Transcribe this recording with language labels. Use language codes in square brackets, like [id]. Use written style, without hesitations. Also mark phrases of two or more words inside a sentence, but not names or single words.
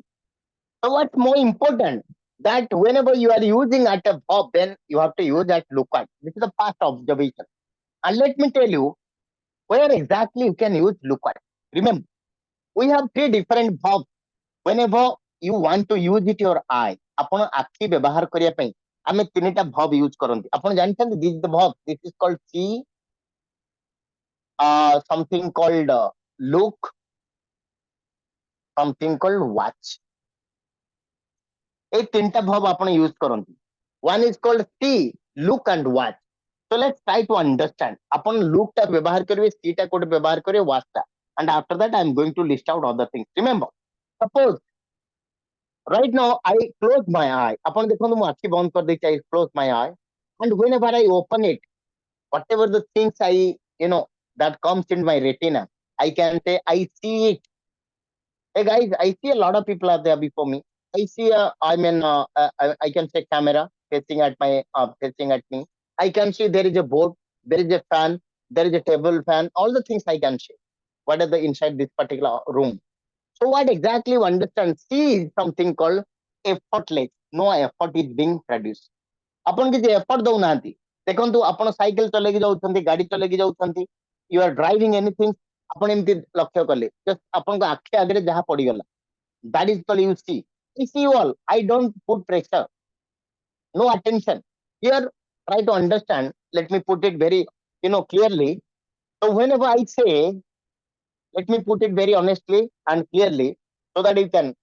[en] So what's more important? That whenever you are using at a verb, then you have to use that look at. This is the past observation. And let me tell you where exactly you can use look at. Remember, we have three different verbs. Whenever you want to use it your eye, [or] ଆପଣ ଆଖି ବ୍ୟବହାର କରିବା ପାଇଁ ଆମେ ତିନିଟା verb use କରନ୍ତି. ଆପଣ ଜାଣିଛନ୍ତି [en] this is the verb. This is called see, something called look, something called watch. [or] এই তিনটা verb ଆପଣ use କରନ୍ତି. [en] One is called see, look and watch. So let's try to understand. [or] ଆପଣ look ଟା ବ୍ୟବହାର କରିବେ, see ଟା କୋଉଠି ବ୍ୟବହାର କରିବେ, watch ଟା. [en] And after that I am going to list out other things. Remember, suppose right now I close my eye. [or] ଆପଣ ଦେଖନ୍ତୁ ମୁଁ ଆଖି ବନ୍ଦ କରିଦେଇଛି, [en] I close my eye. And whenever I open it, whatever the things you know, that comes in my retina, I can say I see it. Hey guys, I see a lot of people are there before me. I see I can say camera facing at me. I can see there is a board, there is a fan, there is a table fan, all the things I can see. What are the inside this particular room? So what exactly you understand? See is something called effortless. No effort is being produced. [or] ଆପଣ କିଛି ଏଫର୍ଟ ଦଉନାହାନ୍ତି. ଦେଖନ୍ତୁ ଆପଣ ସାଇକେଲ ଚଲେଇକି ଯାଉଛନ୍ତି, ଗାଡି ଚଲେଇକି ଯାଉଛନ୍ତି, [en] you are driving anything, [or] ଆପଣ ଏମିତି ଲକ୍ଷ୍ୟ କଲେ, ଜଷ୍ଟ ଆପଣଙ୍କ ଆଖି ଆଗରେ ଯାହା ପଡିଗଲା, [en] that is called you see. I see you all. I don't put pressure. No attention. Here, try to understand. Let me put it very, clearly. So whenever I say, let me put it very honestly and clearly, so that you can.